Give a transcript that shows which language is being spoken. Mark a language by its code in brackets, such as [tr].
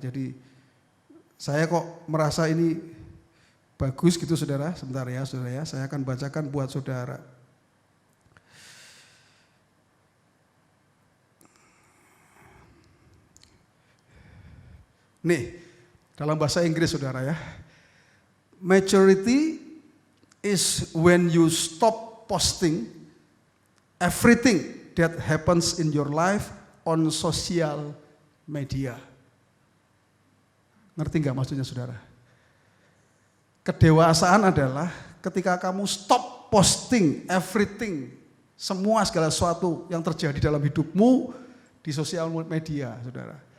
[id] Jadi saya kok merasa ini bagus gitu, saudara. Sebentar ya, saudara ya. Saya akan bacakan buat saudara. Nih, dalam bahasa Inggris, saudara ya. [en] Maturity is when you stop posting everything that happens in your life on social media. [id] Ngerti nggak maksudnya, saudara? Kedewasaan adalah ketika kamu [en] stop posting everything, [id] semua segala sesuatu yang terjadi dalam hidupmu di sosial media, saudara.